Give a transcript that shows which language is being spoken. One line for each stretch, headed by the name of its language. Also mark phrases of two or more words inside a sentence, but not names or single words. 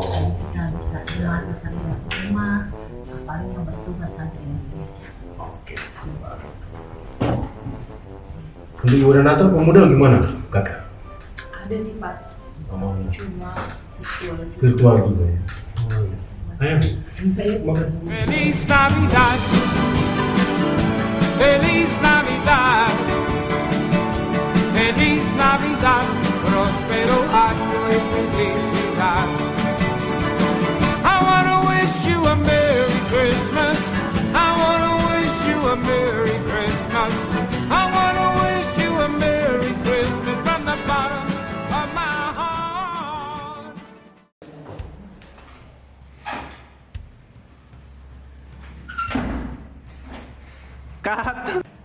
Indonesian: Kita bisa jemaat bisa lihat di rumah, paling yang bertugas saja yang gereja. Oke. Untuk ibadah Natal pemuda gimana, Kakak? Ada sih Pak, Oh. cuma virtual juga. Virtual juga ya. Oh, iya.
Spanish: Feliz Navidad, Feliz Navidad, Feliz Navidad, próspero año y felicidad.
English: I wanna wish you a Merry Christmas. I wanna wish you a Merry Christmas. I wanna wish you a Merry Christmas from the bottom of my heart. Cut.